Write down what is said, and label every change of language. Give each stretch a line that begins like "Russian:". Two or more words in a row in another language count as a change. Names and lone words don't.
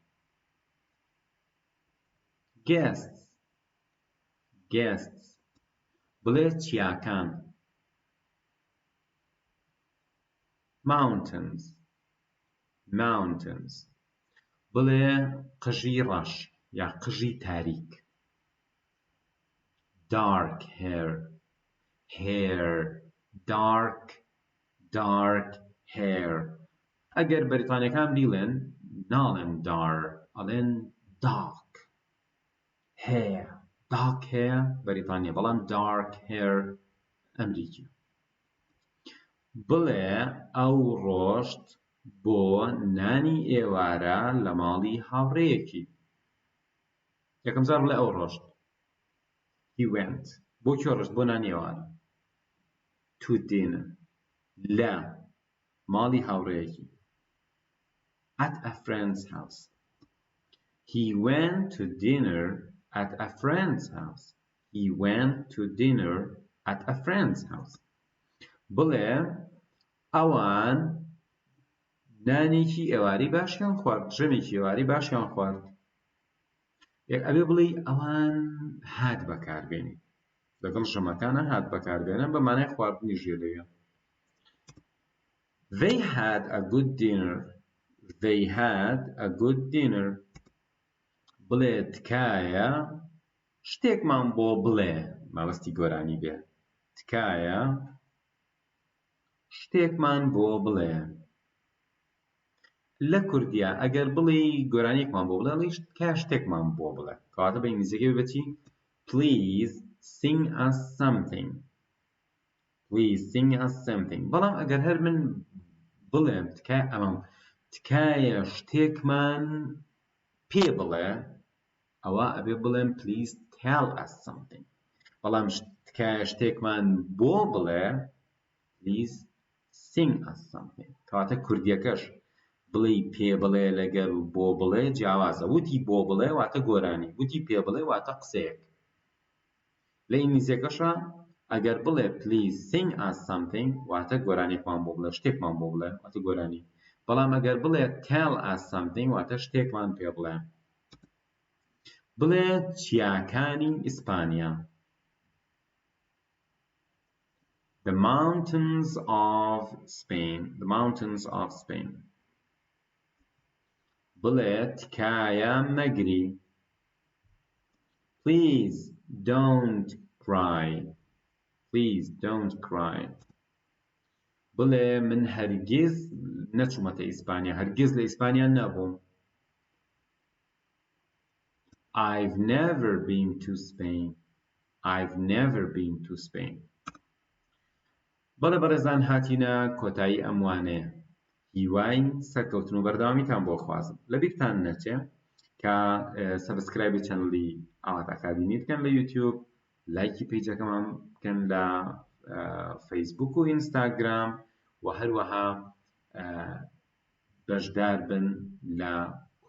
Central Kurdish: guests بڵێ چیاکان. mountains بڵێ قژی ڕەش یا قژی تاریک.
English: dark hair
Central Kurdish: ئەگەر بەریتانیەکان بیڵێن ناڵێن ئەڵێن
English: dark hair
Central Kurdish: بەریتانیا، بەڵام
English: dark hair
Central Kurdish: ئەمریکی. بڵێ ئەو ڕۆشت بۆ نانی ئێوارە لە ماڵی هاوڕێیەکی. یەکەم جار بڵێ ئەو ڕۆشت.
English: he went
Central Kurdish: بۆ کێ ڕۆشت؟ بۆ نانی ئێوارە.
English: to dinner
Central Kurdish: لە ماڵی هاوڕێیەکی.
English: at a friend's house. he went to dinner at a friend's house.
Central Kurdish: بڵێ ئەوان نانێکی ئێواری باشیان خوارد، ژەمێکی ئێواری باشیان خوارد. ئەبێ بڵێ ئەوان هات بەکاربێنی. لەگەڵ ژەمەکانە هات بەکاربێنن بە مانای خواردنی ژێلەوێ.
English: They had a good dinner.
Central Kurdish: بڵێ تکایە شتێکمان بۆ بڵێ. مەبەستی گۆرانی بێ. تکایە شتێکمان بۆ بڵێ. لە کوردیا ئەگەر بڵێ گۆرانیەکمان بۆ بڵێ تکایە شتێکمان بۆ بڵێ. کەواتە بە ئینگلیزیەکە بێتی
English: please sing us something.
Central Kurdish: بەڵام ئەگەر هەر من بڵێم تکایە شتێکمان پێ بڵێ ئەوە ئەبێ بڵێم
English: please tell us something.
Central Kurdish: بەڵام تکایە شتێکمان بۆ بڵێ
English: please sing us something.
Central Kurdish: کەواتە کوردیەکەش بڵێ پێ بڵێ لەگەڵ بۆ بڵێ جیاوازە. وتی بۆ بڵێ واتە گۆرانی، وتی پێ بڵێ واتە قسەیەک. لە ئینگلیزیەکەشە ئەگەر بڵێ
English: please sing us something
Central Kurdish: واتە گۆرانێکمان بۆ بڵێ، شتێکمان بۆ بڵێ واتە گۆرانی. بەڵام ئەگەر بڵێ
English: tell us something
Central Kurdish: واتە شتێکمان پێ بڵێ. بڵێ چیاکانی ئیسپانیا.
English: The mountains of Spain.
Central Kurdish: بڵێ تکایە مەگری.
English: Please don't cry.
Central Kurdish: بڵێ من هەرگیز نەچوومەتە ئیسپانیا، هەرگیز لە ئیسپانیا نەبووم.
English: I've never been to Spain.
Central Kurdish: بەڵێ بەڕێزان هاتینە کۆتایی ئەموانەیە. هیوای سەرکەوتن و بەردەوامیتان بۆ خوازم. لەبیرتان نەچێ کە سەبسکرایبی چەنەڵی ئاوات ئەکادمی بکەن لە یوتیوب، لایکی پیجەکەمان بکەن لە فەیسبوک و ئینستاگرام و هەروەها بەشدار بن لە کۆرسەکانمانە.